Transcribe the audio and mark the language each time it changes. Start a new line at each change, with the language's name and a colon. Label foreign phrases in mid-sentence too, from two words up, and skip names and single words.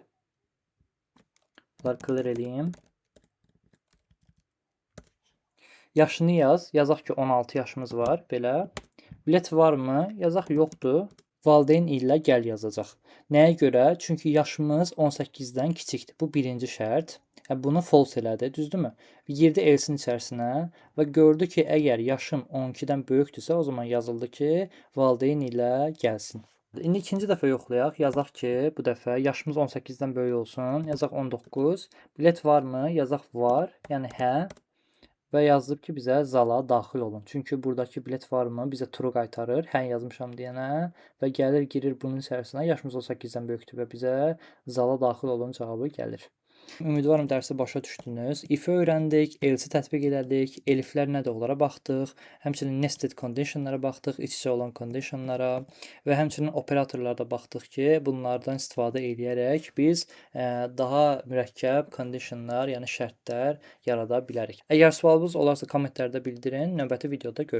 Azerbaijani: Bunları clear edeyim. Yaşını yaz. Yazaq ki, 16 yaşımız var. Belə. Bilet varmı? Yazaq yoxdur. Valideyn ilə gəl yazacaq. Nəyə görə? Çünki yaşımız 18-dən kiçikdir. Bu birinci şərt. Bunu false elədi, düzdürmü? Girdi else-in içərisinə və gördü ki, əgər yaşım 12-dən böyükdürsə, o zaman yazıldı ki, valideyn ilə gəlsin. İndi ikinci dəfə yoxlayaq. Yazaq ki, bu dəfə yaşımız 18-dən böyük olsun. Yazaq 19. Bilet varmı? Yazaq var. Yəni hə. Və yazılıb ki, bizə zala daxil olun. Çünki buradakı bilet varmı? Bizə true qaytarır. Hə yazmışam deyənə və gəlir, girir bunun içərisinə. Yaşımız 18-dən böyükdür və bizə zala daxil olun cavabı gəlir. Ümidvaram dərsi başa düşdünüz. If-i öyrəndik, else-i tətbiq elədik, eliflər nədir onlara baxdıq. Həmçinin
English: nested conditionlara
Azerbaijani: baxdıq, iç-içə olan conditionlara və həmçinin operatorlara da baxdıq ki, bunlardan istifadə edərək biz daha mürəkkəb conditionlar, yəni şərtlər yarada bilərik. Əgər sualınız olarsa kommentlərdə bildirin. Növbəti videoda görüşərik.